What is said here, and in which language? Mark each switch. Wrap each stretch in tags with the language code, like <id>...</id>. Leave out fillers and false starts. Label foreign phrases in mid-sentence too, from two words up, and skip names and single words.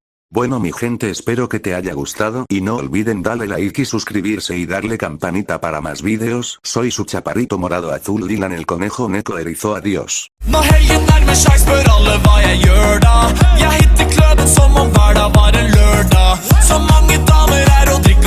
<es>Bueno mi gente, espero que te haya gustado y no olviden darle like y suscribirse y darle campanita para más vídeos. Soy su chaparrito morado azul Dylan el conejo neko erizo, adiós.</es> <no>Når helgen nærmer seg, spør alle hva jeg gjør da. Jeg hitter kløben som om hver dag var en lørdag. Så mange damer er og drikker</no>